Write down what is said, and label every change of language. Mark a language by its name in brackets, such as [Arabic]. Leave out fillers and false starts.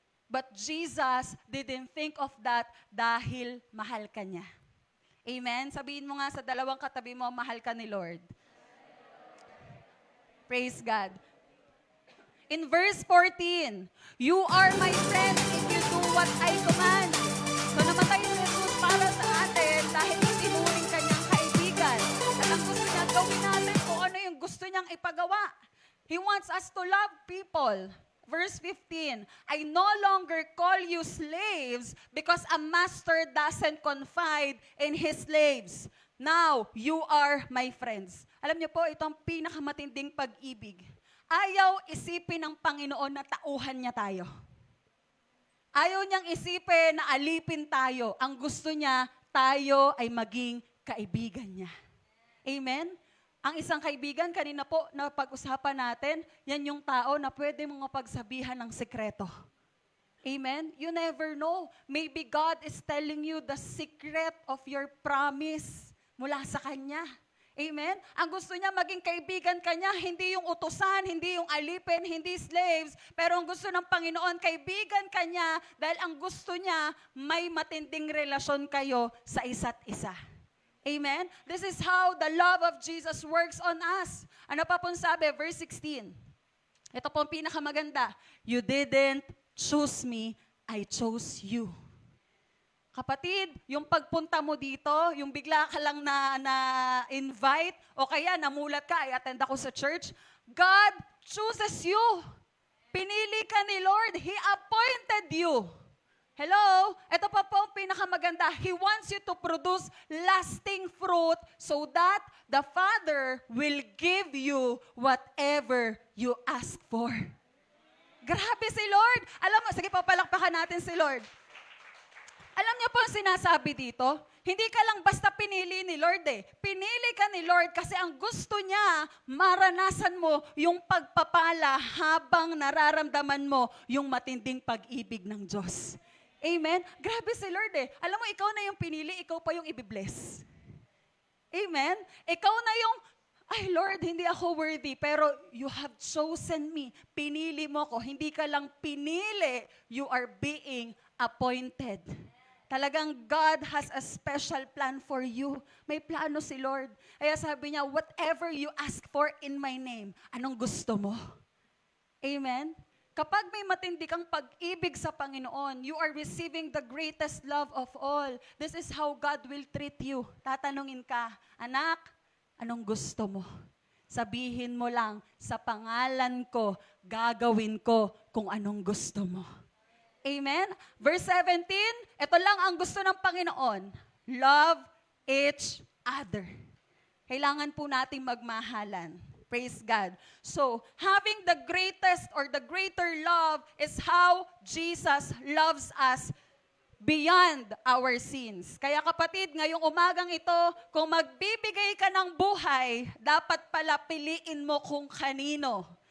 [English] But Jesus didn't think of that [Filipino] dahil mahal ka niya. [English] Amen? [Filipino] Sabihin mo nga sa dalawang katabi mo, mahal ka ni Lord. [English] Praise God. In verse 14, you are my friends if you do what I command. [Filipino] So namatay si Jesus para sa atin dahil itinuring kanyang kaibigan. At ang gusto niya, gawin natin kung ano yung gusto niyang ipagawa. [English] He wants us to love people. Verse 15, I no longer call you slaves because a master doesn't confide in his slaves. Now, you are my friends. [Filipino] Alam niyo po, ito ang pinakamatinding pag-ibig. Ayaw isipin ng Panginoon na tauhan niya tayo. Ayaw niyang isipin na alipin tayo. Ang gusto niya, tayo ay maging kaibigan niya. Amen? Ang isang kaibigan, kanina po, na pag-usapan natin, yan yung tao na pwede mong mapagsabihan ng sekreto. [English] Amen? You never know. Maybe God is telling you the secret of your promise [Filipino] mula sa Kanya. [English] Amen? [Filipino] Ang gusto niya maging kaibigan ka niya, hindi yung utusan, hindi yung alipin, hindi slaves, pero ang gusto ng Panginoon, kaibigan ka niya dahil ang gusto niya, may matinding relasyon kayo sa isa't isa. Amen? [English] This is how the love of Jesus works on us. [Filipino] Ano pa pong sabi? Verse 16. Ito po ang pinakamaganda. [English] You didn't choose me, I chose you. [Filipino] Kapatid, yung pagpunta mo dito, yung bigla ka lang na-invite, o kaya namulat ka, I attend ako sa church, [English] God chooses you. [Filipino] Pinili ka ni Lord. [English] He appointed you. [Filipino] Hello? Ito pa po ang pinakamaganda. [English] He wants you to produce lasting fruit so that the Father will give you whatever you ask for. [Filipino] Grabe si Lord. Alam mo, sige, papalakpakan natin si Lord. Alam niyo po ang sinasabi dito? Hindi ka lang basta pinili ni Lord eh. Pinili ka ni Lord kasi ang gusto niya, maranasan mo yung pagpapala habang nararamdaman mo yung matinding pag-ibig ng Diyos. Amen? Grabe si Lord eh. Alam mo, ikaw na yung pinili, ikaw pa yung ibibless. Amen? Ikaw na yung, ay Lord, hindi ako worthy, pero [English] you have chosen me. [Filipino] Pinili mo ko. Hindi ka lang pinili, [English] you are being appointed. Talagang God has a special plan for you. [Filipino] May plano si Lord. Kaya sabi niya, [English] whatever you ask for in my name, [Filipino] anong gusto mo? Amen? Kapag may matindi kang pag-ibig sa Panginoon, [English] you are receiving the greatest love of all. This is how God will treat you. [Filipino] Tatanungin ka, anak, anong gusto mo? Sabihin mo lang, sa pangalan ko, gagawin ko kung anong gusto mo. Amen? Verse 17, ito lang ang gusto ng Panginoon. [English] Love each other. [Filipino] Kailangan po nating magmahalan. [English] Praise God. So, having the greatest or the greater love is how Jesus loves us beyond our sins. [Filipino] Kaya kapatid, ngayong umagang ito, kung magbibigay ka ng buhay, dapat pala piliin mo kung kanino.